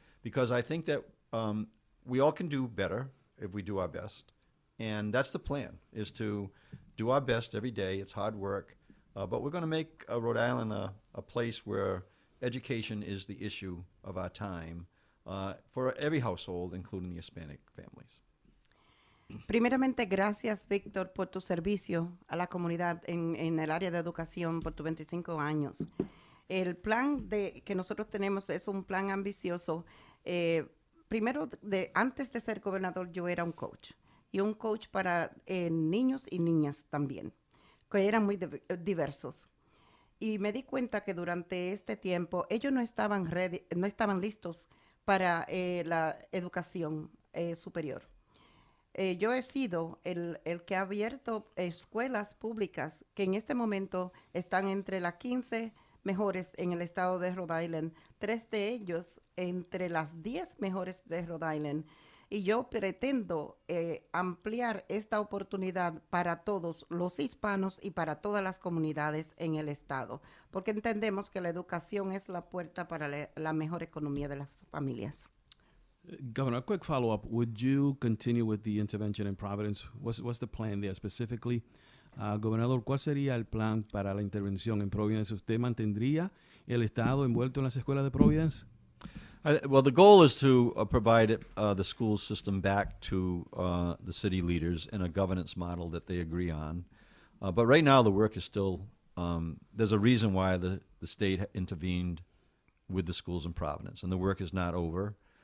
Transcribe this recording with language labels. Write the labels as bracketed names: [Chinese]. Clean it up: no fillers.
[English] Because I think that we all can do better if we do our best. And that's the plan, is to do our best every day. It's hard work. But we're going to make Rhode Island a place where education is the issue of our time for every household, including the Hispanic families. [Spanish] Primeramente, gracias, Víctor, por tu servicio a la comunidad en el área de educación por tus 25 años. El plan que nosotros tenemos es un plan ambicioso. Primero, antes de ser gobernador, yo era un coach. Y un coach para niños y niñas también, que eran muy diversos. Y me di cuenta que durante este tiempo ellos no estaban listos para la educación superior. Yo he sido el que ha abierto escuelas públicas que en este momento están entre las 15 mejores en el estado de Rhode Island, 3 de ellos entre las 10 mejores de Rhode Island. Y yo pretendo ampliar esta oportunidad para todos los hispanos y para todas las comunidades en el estado, porque entendemos que la educación es la puerta para la mejor economía de las familias. [English] Governor, a quick follow-up. Would you continue with the intervention in Providence? What's the plan there specifically? [Spanish] Gobernador, ¿cuál sería el plan para la intervención en Providence? ¿Usted mantendría el estado envuelto en las escuelas de Providence? [English] Well, the goal is to provide the school system back to the city leaders in a governance model that they agree on. But right now, the work is still there's a reason why the state intervened with the schools in Providence, and the work is not over.